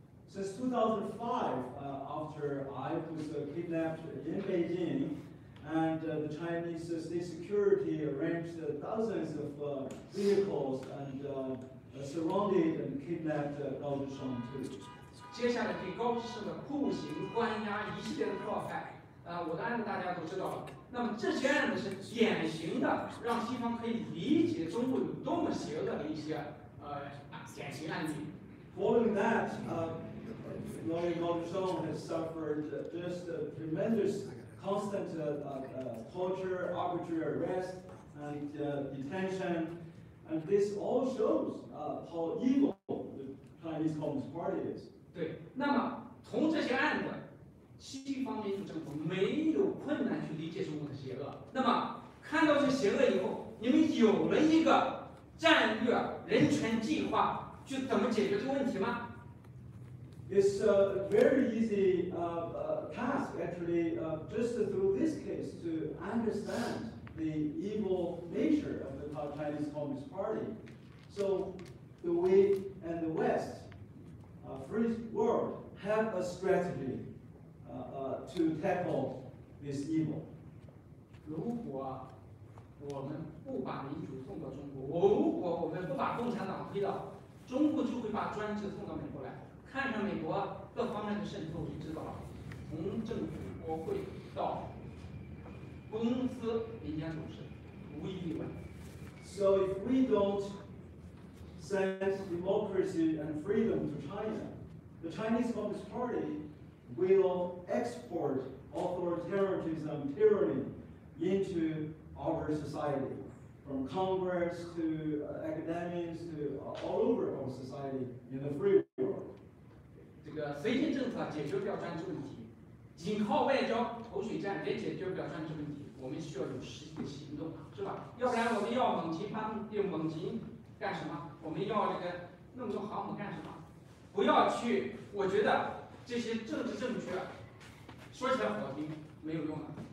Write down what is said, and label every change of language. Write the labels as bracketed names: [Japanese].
[English] Since 2005, after I was kidnapped in Beijing, and the Chinese state security arranged dozens of vehicles and surrounded and kidnapped Gao Zhisheng too. [Chinese] 接下来对高智晟的酷刑、关押一系列的迫害，我的案子大家都知道了。那么这些案子是典型的，让西方可以理解中国有多么邪恶的一些典型案例。 [English] Following that, lawyer Gao Zhisheng has suffered just tremendous, constant torture, arbitrary arrest, and detention, and this all shows how evil the Chinese Communist Party is. [Chinese] 对，那么从这些案子，西方民主政府没有困难去理解中国的邪恶。那么看到这邪恶以后，你们有了一个战略人权计划，去怎么解决这个问题吗？ [English] It's a very easy task, actually, just through this case, to understand the evil nature of the Chinese Communist Party. So, we and the West, free world, have a strategy to tackle this evil. [Chinese] 如果我们不把民主送到中国，如果我们不把共产党推到，中国就会把专制送到美国来。看看美国各方面的渗透，就知道了。从政府、国会到公司、民间组织，无一例外。 [English] So if we don't send democracy and freedom to China, the Chinese Communist Party will export authoritarianism, tyranny into our society, from Congress to academics to all over our society in the free world. [Chinese] 这个绥靖政策解决不了专制问题，仅靠外交口水战也解决不了专制问题。我们需要有实际的行动，是吧？要不然我们要猛禽干什么？我们要这个那么多航母干什么？不要去，我觉得这些政治正确，说起来好听，没有用的。